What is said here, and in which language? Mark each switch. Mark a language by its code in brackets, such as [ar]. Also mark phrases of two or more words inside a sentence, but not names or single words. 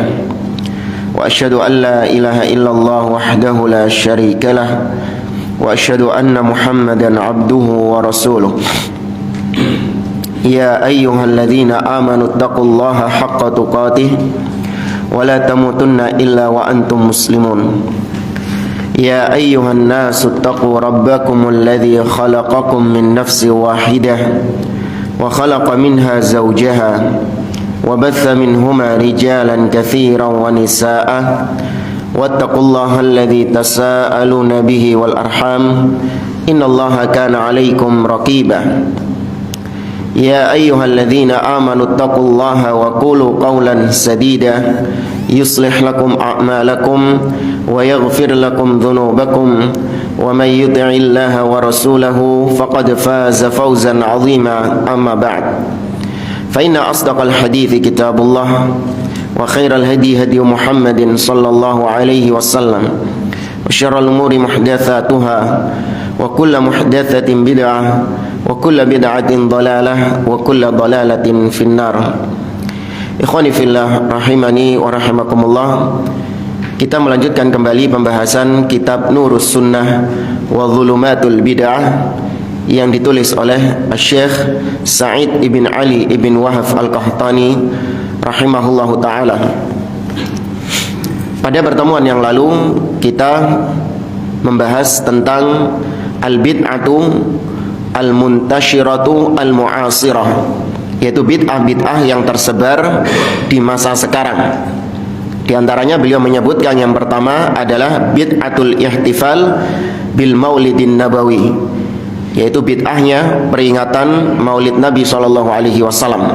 [ar] وأشهد أن لا إله إلا الله وحده لا شريك له وأشهد أن محمدا عبده ورسوله. يا أيها الذين آمنوا اتقوا الله حق تقاته ولا تموتن إلا وأنتم مسلمون. يا أيها الناس اتقوا ربكم الذي خلقكم من نفس واحدة وخلق منها زوجها وبث منهما رجالا كثيرا ونساء واتقوا الله الذي تساءلون به والأرحام إن الله كان عليكم رقيبا. يا أيها الذين آمنوا اتقوا الله وقولوا قولا سديدا يصلح لكم أعمالكم ويغفر لكم ذنوبكم ومن يطع الله ورسوله فقد فاز فوزا عظيما. أما بعد، فإن أصدق الحديث كتاب الله وخير الهدي هدي محمد صلى الله عليه وسلم وشر الأمور محدثاتها وكل محدثة بدعة وكل بدعة ضلالة وكل ضلالة في النار. إخواني في الله رحمني ورحمكم الله. [id] Kita melanjutkan kembali pembahasan kitab Nurus Sunnah wa Dhulumatul Bid'ah yang ditulis oleh Syekh Sa'id ibn Ali ibn Wahab Al-Qahtani [ar] رحمه الله تعالى. [id] Pada pertemuan yang lalu kita membahas tentang [ar] البدعة المنتشرة المعاصرة, [id] yaitu bid'ah-bid'ah yang tersebar di masa sekarang. Di antaranya beliau menyebutkan yang pertama adalah [ar] بدعة الاحتفال بالمولد النبوي, [id] yaitu bid'ahnya peringatan maulid Nabi SAW.